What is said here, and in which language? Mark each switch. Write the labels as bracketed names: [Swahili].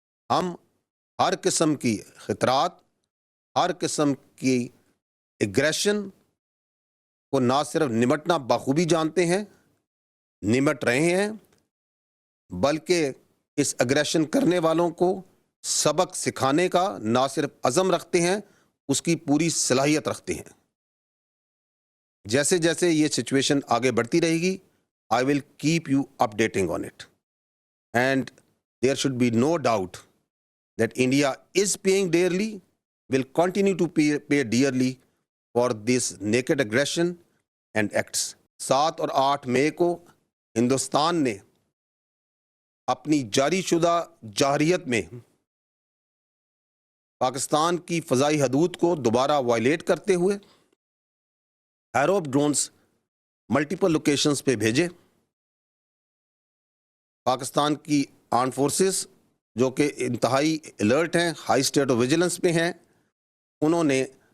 [Urdu] ہم ہر قسم کی خطرات، ہر قسم کی ایگریشن کو نہ صرف نمٹنا بخوبی جانتے ہیں، نمٹ رہے ہیں، بلکہ اس اگریشن کرنے والوں کو سبق سکھانے کا نہ صرف عزم رکھتے ہیں، اس کی پوری صلاحیت رکھتے ہیں۔ جیسے جیسے یہ سچویشن آگے بڑھتی رہے گی، [English] I will keep you updating on it. And there should be no doubt that India is paying dearly, will continue to pay dearly for this naked aggression and acts. [Urdu] 7 اور 8 مئی کو ہندوستان نے اپنی جاری شدہ جارحیت میں پاکستان کی فضائی حدود کو دوبارہ وائلیٹ کرتے ہوئے ایروپ ڈرونز ملٹیپل لوکیشنز پہ بھیجے۔ پاکستان کی آرم فورسز جو کہ انتہائی الرٹ ہیں، [English] high state of vigilance [Urdu] پہ ہیں، انہوں نے